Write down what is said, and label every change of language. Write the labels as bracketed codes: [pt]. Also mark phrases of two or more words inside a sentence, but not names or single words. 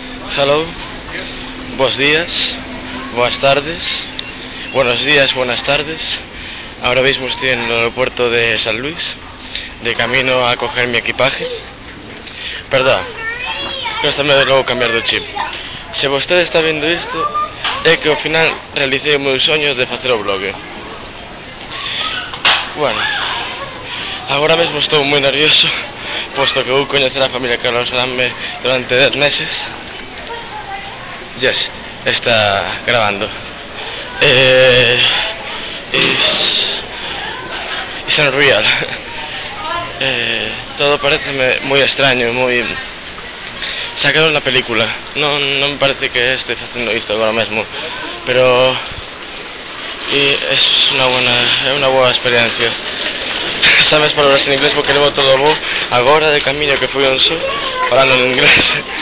[es] Hello, buenos días, buenas tardes, buenos días, buenas tardes. Ahora mismo estoy en el aeropuerto de San Luis, de camino a coger mi equipaje. Perdón, [gl] cuéstame de novo cambiar do chip. Se vostede está vendo isto, é que ao final realicei os meus soños de facer o blog. Bueno, agora mesmo estou moi nervioso, posto que vou coñecer a familia Carlos Adame durante 10 meses. [es] Yes, está grabando. [en] It's unreal. [gl] Todo parece moi extraño, moi... [es] Sacaron la película. [gl] Non me parece que este facendo isto agora mesmo, pero é unha boa experiencia. [es] Sabes palabras en inglés [gl] porque levo todo o voo agora de camiño que fui ao sur falando en inglés.